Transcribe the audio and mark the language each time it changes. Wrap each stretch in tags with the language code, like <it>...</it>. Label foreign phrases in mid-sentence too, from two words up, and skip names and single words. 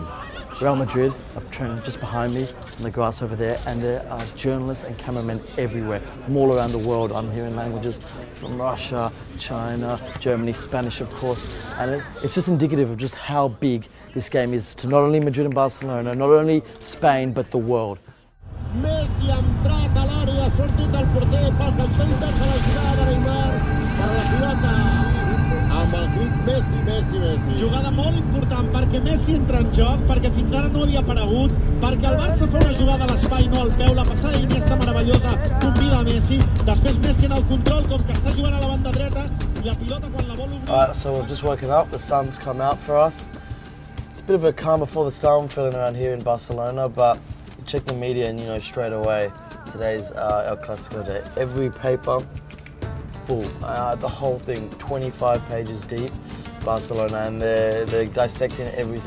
<en>Real Madrid are training just behind me on the grass over there, and there are journalists and cameramen everywhere from all around the world. I'm hearing languages from Russia, China, Germany, Spanish of course, and it's just indicative of just how big this game is to not only Madrid and Barcelona, not only Spain, but the world.</en> <ca>Messi ha entrat a l'àrea, ha sortit del porter, pelqente per la jugada de Neymar, per la pilota amb el crit Messi, Messi, Messi. Jugada molt important perquè Messi entra en joc, perquè fins ara no havia aparegut, perquè el Barça fa una jugada a l'espai, no al peu, la passada d'Iniesta meravellosa convida a Messi, després Messi en el control, com que està jugant a la banda dreta, i la pilota quan la vol obrir...</ca> <en>Alright, so we've just woken up, the sun's come out for us. It's a bit of a calm before the storm feeling around here in Barcelona, but check the media and you know straight away today's El Classico day. Every paper full, the whole thing, 25 pages deep, Barcelona, and they're dissecting everything.</en>